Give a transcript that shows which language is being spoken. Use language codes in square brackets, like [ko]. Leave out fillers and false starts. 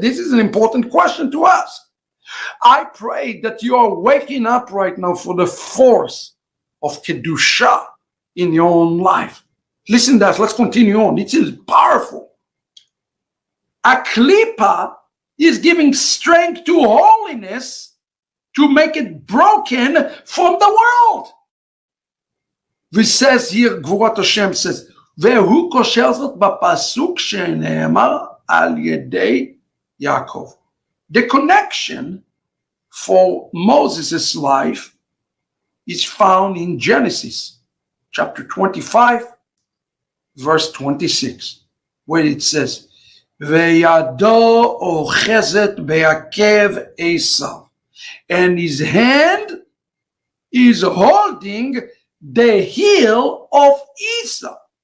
[en] This is an important question to ask. I pray that you are waking up right now for the force of Kedusha in your own life. Listen to that. Let's continue on. It is powerful. A klipa is giving strength to holiness to make it broken from the world. This says here, Gvurat Hashem says, [he] והוא קושר זאת בפסוק שנאמר על ידי יעקב. [en] The connection for Moses' life is found in Genesis chapter 25, verse 26, where it says, [he] וידו אוחזת בעקב עשיו, [en] and his hand is holding the heel of Esau.